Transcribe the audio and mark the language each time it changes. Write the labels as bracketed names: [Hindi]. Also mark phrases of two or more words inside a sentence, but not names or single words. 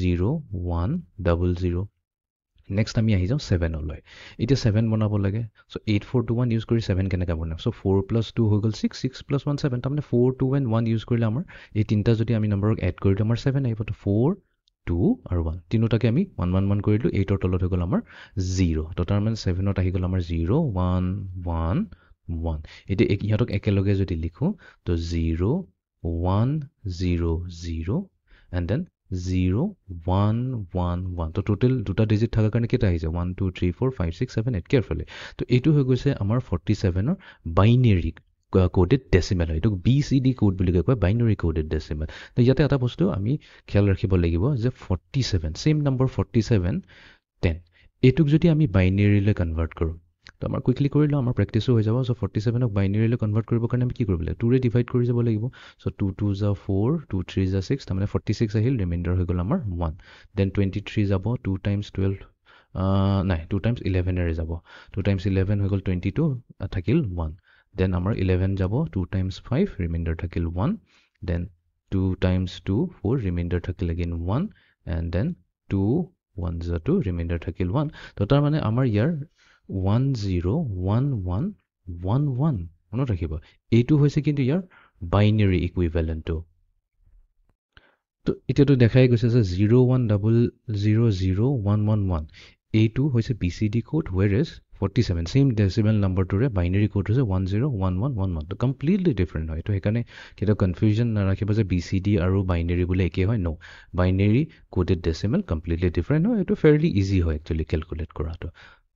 [Assamese] 0100 নেক্সট আমি আহি যাম 7 লৈ এতিয়া 7 বনাব লাগে সো 8421 ইউজ কৰি 7 কেনেকৈ বনাম সো 4 + 2 হৈ গল 6 6 + 1 7 তাৰমানে 4 2 and 1 ইউজ কৰিলে আমাৰ এই তিনটা যদি আমি নম্বৰক এড কৰি দিওঁ আমাৰ 7 আহিব তো 4 2 আৰু 1 তিনোটাকে আমি 1 1 1 কৰি দিলো 8 ৰ তলত হৈ গল আমাৰ 0 তো তাৰ মানে 7 ত আহি গল আমাৰ 0 1 1 1 এতিয়া ইহঁতক একেলগে যদি লিখো তো 0 1 0 0 [English] and then [Assamese] 0 1 1 1 তো টোটাল দুটা ডিজিট থাকাৰ কাৰণে কেটা আহিছে 1 2 3 4 5 6 7 8 কেয়াৰফুলি তো এইটো হৈ গৈছে আমাৰ 47 ৰ [English] binary coded decimal [Assamese] হয় এটো BCD কোড বুলি কয় [English] binary coded decimal [Assamese] তো ইয়াতে এটা বস্তু আমি খেয়াল ৰাখিব লাগিব যে 47 সেম নম্বৰ 47 10 এটুক যদি আমি বাইনাৰীলৈ কনভাৰ্ট কৰো তো আমাৰ কুইকলি কৰিলো আমাৰ প্ৰেক্টিসো হৈ যাব সো 47 ক বাইনাৰীলৈ কনভাৰ্ট কৰিব কাৰণে আমি কি কৰিব লাগিব 2 ৰে ডিভাইড কৰি যাব লাগিব সো 2 2 জ 4 2 3 জ 6 তাৰমানে 46 আহিল ৰিমাইন্ডাৰ হৈ গল আমাৰ 1 দেন 23 যাব 2 টাইমছ 12 নাই 2 টাইমছ 11 এৰে যাব 2 টাইমছ 11 হৈ গল 22 থাকিল 1 দেন আমাৰ 11 যাব 2 টাইমছ 5 ৰিমাইন্ডাৰ থাকিল 1 দেন 2 টাইমছ 2 4 ৰিমাইন্ডাৰ থাকিল again 1 [English] and then [Assamese] 2 1 জ 2 ৰিমাইন্ডাৰ থাকিল 1 তো তাৰ মানে আমাৰ ইয়াৰ 101111 মনত ৰাখিব এইটো হৈছে কিন্তু ইয়াৰ [English] binary equivalent [Assamese] তো এতিয়াটো দেখাই গৈছে যে 01000111 এইটো হৈছে BCD কোড whereas 47 সেম ডেসিমেল নম্বৰটোৰে বাইনাৰী কোড হৈছে 101111 তো [English] completely different [Assamese] হয় তো হেকানে কেটা কনফিউজন নাৰাখিব যে BCD আৰু বাইনাৰী বুলি একে হয় নো [English] binary coded decimal completely different [Assamese] হয় এটো [English] fairly easy [Assamese] হয় একচুয়ালি ক্যালকুলেট কৰাটো